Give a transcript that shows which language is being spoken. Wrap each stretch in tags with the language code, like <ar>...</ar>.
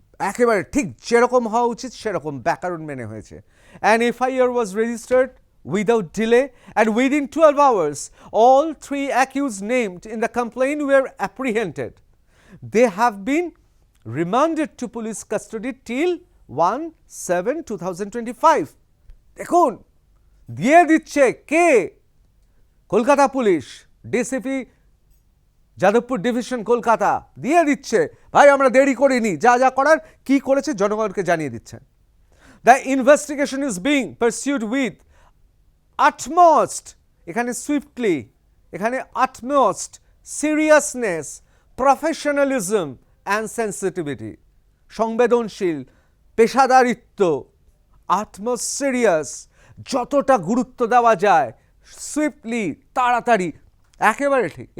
<bn>একেবারে ঠিক যেরকম হওয়া উচিত সেরকম ব্যাকরণ মেনে হয়েছে।</bn> <en>An FIR was registered without delay and within 12 hours all 3 accused named in the complaint were apprehended. They have been remanded to police custody till 1/7/2025.</en> <bn>দেখুন, দিয়ে দিচ্ছে কে? Kolkata police, DCP Jadavpur division Kolkata দিয়ে দিচ্ছে, ভাই আমরা দেরি করিনি, যা যা করার কি করেছে জনগণকে জানিয়ে দিচ্ছেন।</bn> <en>the investigation is being pursued with utmost, এখানে swiftly, এখানে utmost seriousness, professionalism and sensitivity,</en> <bn>সংবেদনশীল, পেশাদারিত্ব,</bn> <en>utmost serious,</en> <bn>যতটা গুরুত্ব দেওয়া যায়,</bn> <en>swiftly,</en> <bn>তাড়াতাড়ি, একেবারে ঠিক।</bn>